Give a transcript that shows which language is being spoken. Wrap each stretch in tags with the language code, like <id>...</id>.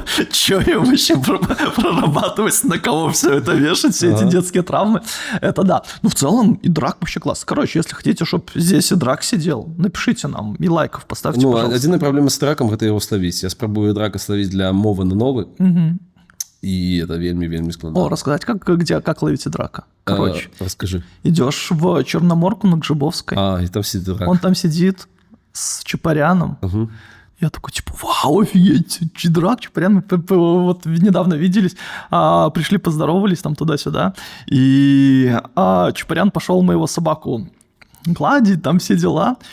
<ru>Чё им вообще прорабатывать, на кого все это вешать, все эти детские травмы? Это да. Ну, в целом, и Драк вообще класс. Короче, если хотите, чтобы здесь и Драк сидел, напишите нам и лайков поставьте, пожалуйста.</ru> <be>Адзіная праблема з Драком – гэта яго славіць. Я спрабую Драка славіць для мовы на новы.</be> <ru>И это вельмі складно. Рассказать, как ловите Драка? Короче, расскажи. Идешь в Черноморку на Гжибовской. И там сидит Драк. Он там сидит с Чапаряном. Угу. Я такой, типа, вау, офигеть, Драк, Чапарян, мы вот недавно виделись, пришли, поздоровались там туда-сюда, и Чапарян пошел моего собаку гладить, там все дела.</ru>